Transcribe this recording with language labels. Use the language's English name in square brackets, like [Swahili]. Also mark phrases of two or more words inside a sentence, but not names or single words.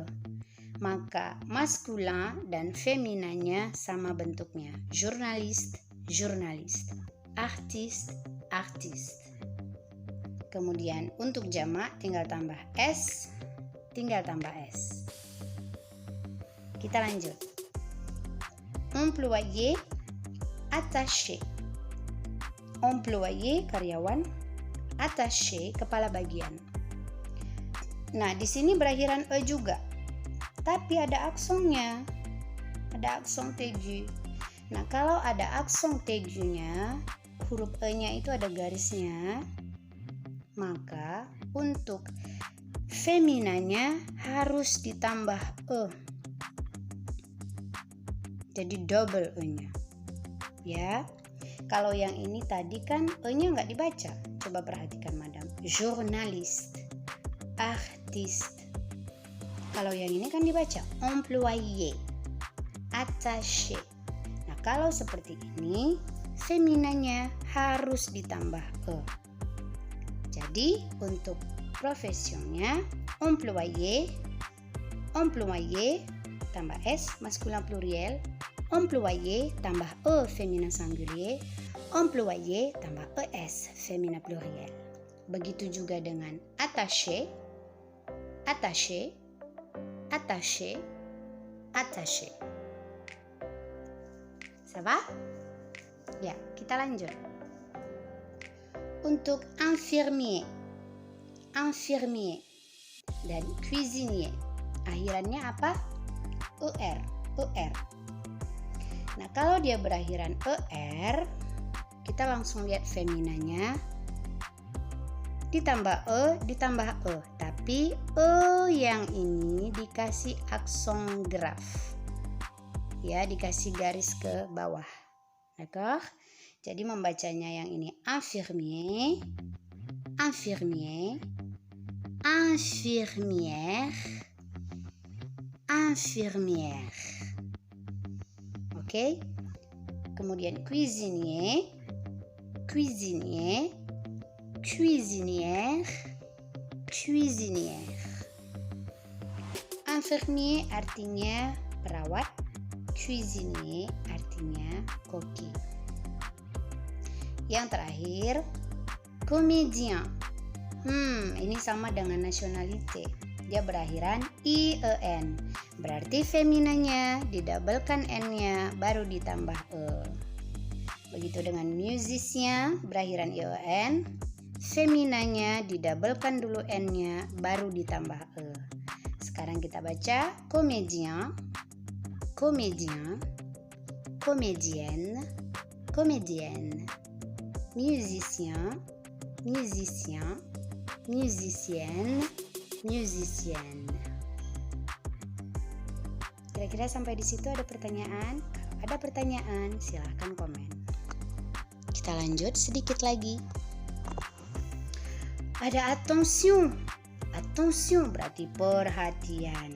[Indonesian] Maka maskulin dan feminanya sama bentuknya. Jurnalist, jurnalist. Artist, artist. Kemudian untuk jamak tinggal tambah s, tinggal tambah s. Kita lanjut. [French] Employé, attaché. [Indonesian] Employé karyawan, attaché kepala bagian. Nah, di sini berakhiran e juga. Tapi ada aksonnya. Ada akson aigu. Nah, kalau ada akson aigunya, huruf e-nya itu ada garisnya. Maka untuk feminanya harus ditambah e. Jadi double e-nya. Ya. Kalau yang ini tadi kan e-nya nggak dibaca. Coba perhatikan madam. Journalist, [French] artiste. [Indonesian] Kalau yang ini kan dibaca [French] employé, attaché. [Indonesian] Nah, kalau seperti ini feminanya harus ditambah e. Jadi untuk profesionnya employé, employé tambah s maskulin pluriel, employé tambah e [French] féminin singulier, [Indonesian] employé tambah es [French] féminin pluriel. [Indonesian] Begitu juga dengan [French] attaché, attaché, attaché, attaché. Ça va? [Indonesian] Ya, kita lanjut. Untuk [French] infirmier, infirmier [Indonesian] dan cuisinier, akhirannya apa? er, er. Nah, kalau dia berakhiran er, kita langsung lihat feminanya. Ditambah e, tapi e yang ini dikasih akson graf. Ya, dikasih garis ke bawah. [French] D'accord? [Indonesian] Jadi membacanya yang ini [French] infirmier, infirmier, infirmière, infirmière. [Indonesian] Oke? Kemudian [French] cuisinier, cuisinier, cuisinière, cuisinière. [Indonesian] Infirmier artinya perawat, cuisinier artinya koki. Yang terakhir, comédien. Ini sama dengan nationalité. Dia berakhiran ien. Berarti feminanya didabelkan n-nya baru ditambah e. Begitu dengan musicien berakhiran ien. Feminanya didabelkan dulu n-nya baru ditambah e. Sekarang kita baca [French] comédien, comédien, comédienne, comédienne. Musicien, musicien, musicienne, musicienne. [Indonesian] Kira-kira sampai di situ ada pertanyaan? Kalau ada pertanyaan, silahkan komen. Kita lanjut sedikit lagi. Ada attention. Attention berarti perhatian.